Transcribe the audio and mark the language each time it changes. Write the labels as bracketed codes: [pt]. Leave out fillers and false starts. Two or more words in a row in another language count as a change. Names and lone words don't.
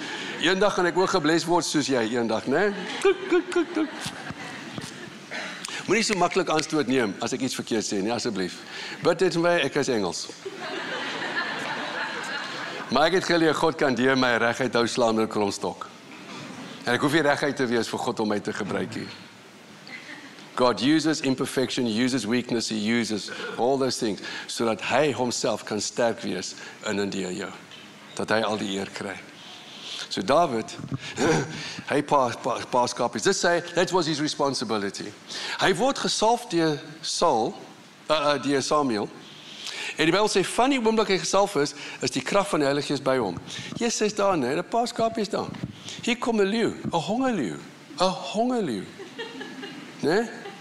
[af] Eendag gaan ek ook gebles word soos jy, eendag, né? Moenie so maklik aanstoot neem as ek iets verkeerd sê nie, asseblief. Bid dit vir my, ek is Engels. Maar ek het geleer, God kan deur my reguit hou slaan met 'n kromstok. En ek hoef nie reguit te wees vir God om my te gebruik hier. [en] God uses imperfection, he uses weakness, he uses all those things, [af] so dat hy homself kan sterk wees in en deur jou. Dat hy al die eer kry. So David, hy pas kapies. Dit sê, [en] that was his responsibility. [af] Hy word gesalf deur Samuel. En die Bybel sê, van die oomblik hy gesalf is die krag van die Heilige Gees by hom. Jesus is daar, nee, 'n paar skapies daar. Hier kom 'n leeu, 'n hongerleeu. Nee?